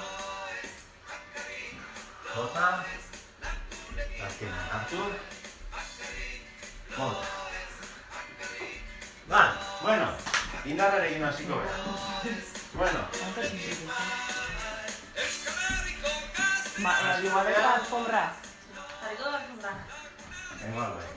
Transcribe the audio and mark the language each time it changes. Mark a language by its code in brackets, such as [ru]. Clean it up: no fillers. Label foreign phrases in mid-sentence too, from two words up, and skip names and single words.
[eu] Bota. Azkenean hartu. Bota. Bueno, indarrarekin hasiko gara. Bueno. [es] Igual de la alfombra. [eu] Jarriko da alfombra. Igual,